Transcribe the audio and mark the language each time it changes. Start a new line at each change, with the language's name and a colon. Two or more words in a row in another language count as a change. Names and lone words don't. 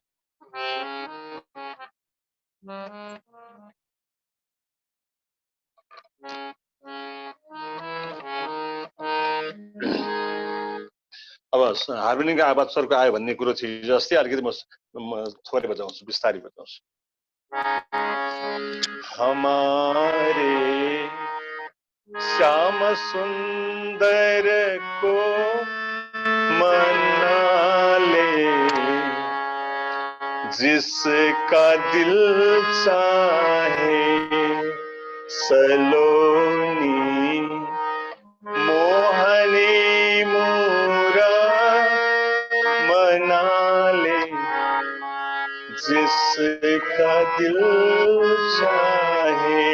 Nepali: अब हार्मोनियमको आवाज सरको आयो भन्ने कुरो थियो हिजो अस्ति। अलिकति म थोरै बजाउँछु, बिस्तारै बजाउँछु।
Hindi: हमारे श्याम सुंदर को मना ले, जिसका दिल चाहे सलोनी मोहनी मोरा मना ले, जिसका दिल चाहे।